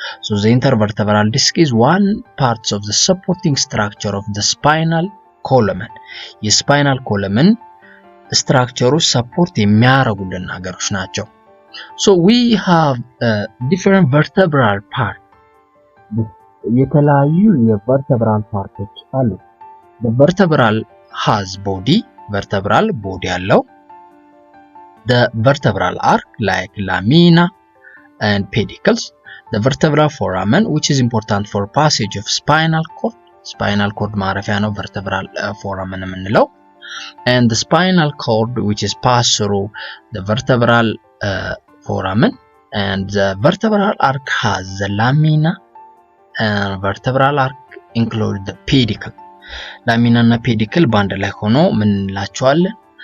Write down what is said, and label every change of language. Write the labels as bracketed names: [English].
[English] So the intervertebral disc is one part of the supporting structure of the spinal column. [Amharic] የስፓይናል ኮለምን ስትራክቸሩ ሰፖርት የሚያደርጉልን ነገሮች ናቸው. [English] So we have different vertebral part. [Amharic] የተለያዩ የቨርተብራል ፓርቶች አሉ. [English] The vertebral has body, vertebral body [Amharic] አለው. [English] The vertebral arc like lamina and pedicles. The vertebral foramen which is important for passage of spinal cord [Amharic] ማረፊያ ነው [English] vertebral foramen የምንለው. And the spinal cord which is passed through the vertebral foramen, and the vertebral arc has the lamina and vertebral arc include the pedicle. [Amharic] ላሚና እና pedicle ባንድ ላይ ሆኖ ምን እንላቸዋለን?